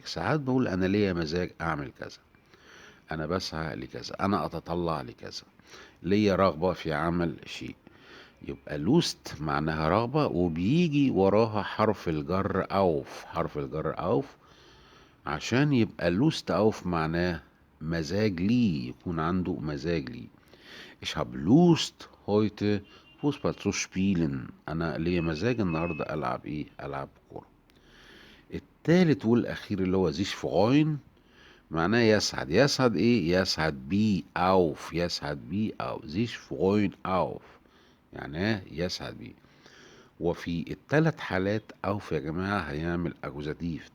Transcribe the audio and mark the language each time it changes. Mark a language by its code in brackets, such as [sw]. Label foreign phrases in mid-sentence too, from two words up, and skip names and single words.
[ar] ساعات بقول انا ليا مزاج اعمل كذا، انا بسعى لكذا، انا اتطلع لكذا، ليا رغبة في عمل شيء. يبقى لوست معناها رغبة وبيجي وراها حرف الجر اوف. حرف الجر اوف عشان يبقى [de] Lust auf [ar] معناه مزاج ليه، يكون عنده مزاج ليه. [de] Ich habe Lust heute Fußball zu spielen. [ar] انا ليا مزاج النهارده العب ايه؟ العب كوره. التالت والاخير اللي هو [de] sich freuen [ar] معناه يسعد. يسعد ايه؟ يسعد بي اوف. يسعد بي او [de] sich freuen auf [ar] يعني يسعد بيه. وفي التلات حالات اوف يا جماعه هيعمل اكوزاتيف.